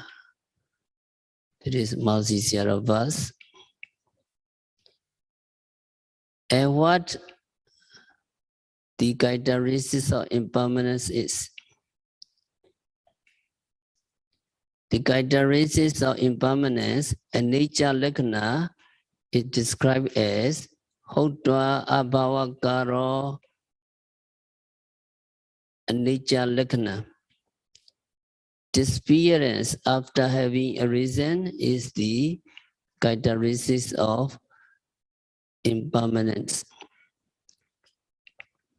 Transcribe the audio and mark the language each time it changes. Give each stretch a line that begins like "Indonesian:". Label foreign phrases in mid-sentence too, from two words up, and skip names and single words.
English: That is Mahasi Sayadaw. And what the characteristics of impermanence is? The characteristics of impermanence,
Pali: anicca lakkhana,
English: is described as
Pali: Hotva abhavakaro anicca lakkhana.
English: Disappearance after having arisen is the characteristics of impermanence.